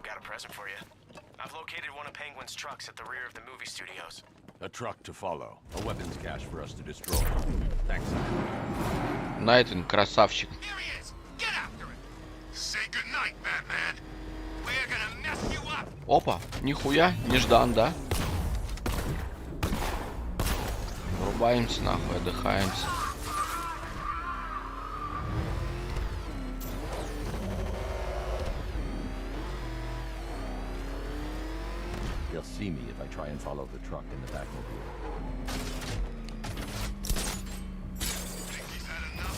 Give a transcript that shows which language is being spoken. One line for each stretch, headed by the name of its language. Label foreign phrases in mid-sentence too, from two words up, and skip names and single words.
English: present for you. I've located one of Penguin's trucks at the rear of the movie studios. A truck to follow. A weapons cache for us to destroy. Thanks.
Russian: Найтон, красавчик.
English: Here he is! Get after him! Say goodnight, Batman! We're gonna mess you up!
Russian: Опа, нихуя, неждан, да? Врубаемся нахуй, отдыхаемся.
English: They'll see me if I try and follow the truck in the Batmobile. Think he's had enough?